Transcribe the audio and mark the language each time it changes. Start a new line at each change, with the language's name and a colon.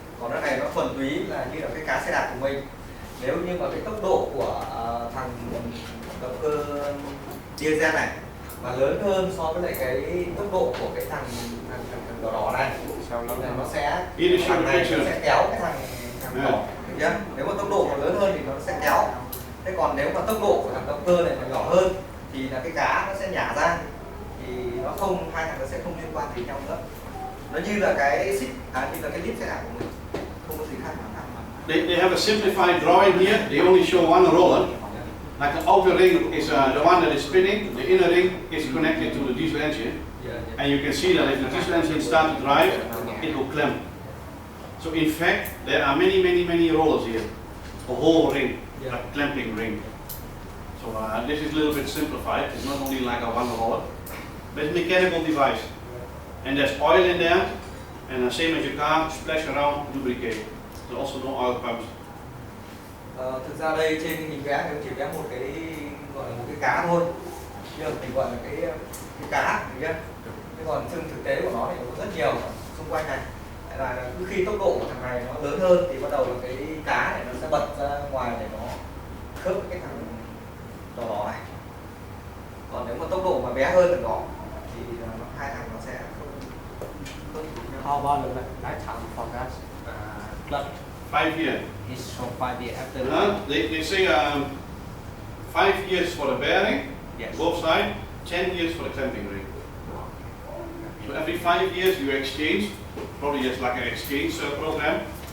Vietnamese: Còn cái này nó thuần túy là như là cái cá xe đạp của mình. Nếu như mà cái tốc độ của thằng động cơ diesel này mà lớn hơn so với lại cái tốc độ của cái thằng đỏ đỏ này, nó sẽ kéo cái thằng đỏ nhá. Nếu mà tốc độ mà lớn hơn thì nó sẽ kéo. Thế còn nếu mà tốc độ của thằng động cơ này mà nhỏ hơn thì là cái cá nó sẽ nhả ra, thì nó không, hai thằng nó sẽ không liên quan gì nhau nữa. Nó như là cái xích, như là cái lip xe đạp của mình, không có gì khác.
English: They have a simplified drawing here. They only show one roller. Like the outer ring is the one that is spinning. The inner ring is connected to the diesel engine. And you can see that if the diesel engine starts to drive, it will clamp. So in fact, there are many rollers here. A whole ring, a clamping ring. So this is a little bit simplified. It's not only like a one roller, but it's a mechanical device. And there's oil in there, and same as your car, splash around, lubricate. There's also no oil pumps.
Vietnamese: Thực ra đây trên hình vẽ thì chỉ vẽ một cái gọi là một cái cá thôi, mình gọi là cái cá, nhá. Thế còn trên thực tế của nó thì có rất nhiều xung quanh này. Là cứ khi tốc độ của thằng này nó lớn hơn thì bắt đầu là cái cá này nó sẽ bật ra ngoài để nó khớp với cái thằng đỏ đỏ này. Còn nếu mà tốc độ mà bé hơn thằng đỏ thì hai thằng nó sẽ không.
English: How about the lifetime for that clutch? 5 years. It's from 5 years after. They say 5 years for the bearing, yes, both sides, 10 years for the clamping ring. So every 5 years you exchange, probably just like an exchange program.